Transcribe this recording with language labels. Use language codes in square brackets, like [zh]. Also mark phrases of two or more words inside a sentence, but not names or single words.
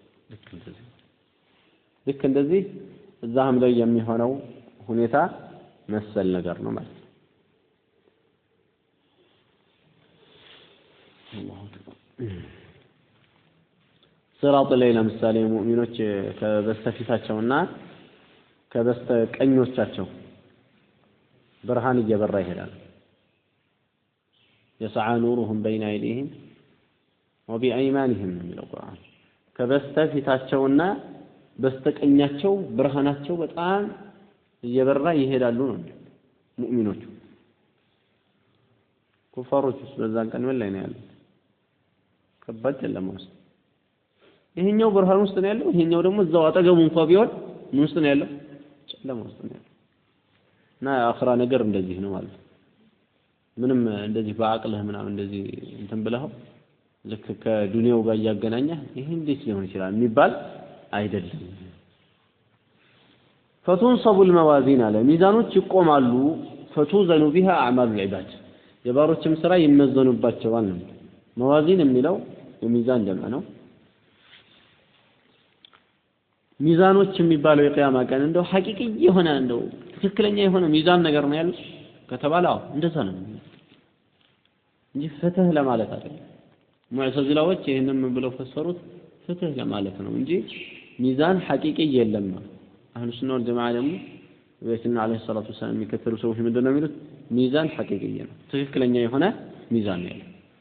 [am] ልክ እንደዚህ እዛም ላይ የሚሆነው ሁኔታ መሰል ነገር ነው ማለት ነው ሲራጥ ላይ ለምሳሌ ሙእሚኖች ከበስተፊታቸውና ከበስተቀኞቻቸው ብርሃን እየበራ ይሄዳል [ar] يسعى نورهم بين أيديهم وبأيمانهم من القرآن [am] ከበስተፊታቸውና በስተቀኛቸው ብርሃናቸው በጣም እየበራ ይሄዳሉ ነው ሙእሚኖች ኩፋሮች በዛን ቀን ምን ላይ ነው ያሉት ከባድ ጨለማ ውስጥ ይሄኛው ብርሃን ውስጥ ነው ያለው ይሄኛው ደግሞ እዛው አጠገቡ እንኳን ቢሆን ምን ውስጥ ነው ያለው ጨለማ ውስጥ ነው ያለው እና አኺራ ነገር እንደዚህ ነው ማለት ምንም እንደዚህ በአቅልህ ምናምን እንደዚህ እንትን ብለው ልክ ከዱንያው ጋር ያገናኘህ ይሄ እንዴት ሊሆን ይችላል የሚባል አይደለም [ar] فتنصب الموازين على [am] ميزانوች ይቆማሉ [ar] فتوزن بها اعمال العباد [am] የባሮችም ስራ ይመዘኑባቸዋል መዋዚን የሚለው የሚዛን ደም ነው ሚዛኖች የሚባለው የቂያማ ቀን እንደው ሐቂቂ የሆነ እንደው ትክክለኛ የሆነ ሚዛን ነገር ነው ያለው ከተባለው እንደዛ ነው እንጂ ፍትህ ለማለት አይደለም ሙዕተዚላዎች ይሄንን ብለው ፈሰሩት ፍትህ ለማለት ነው እንጂ ሚዛን ሐቂቂ የለም ነው አህሉ ሱና ወል ጀማዓ ደግሞ ነብያችን [ar] عليه الصلاة والسلام [am] የሚከተሉ ሰዎች ምንድነው የሚሉት ሚዛን ሐቂቂ ነው ትክክለኛ የሆነ ሚዛን ነው ያለው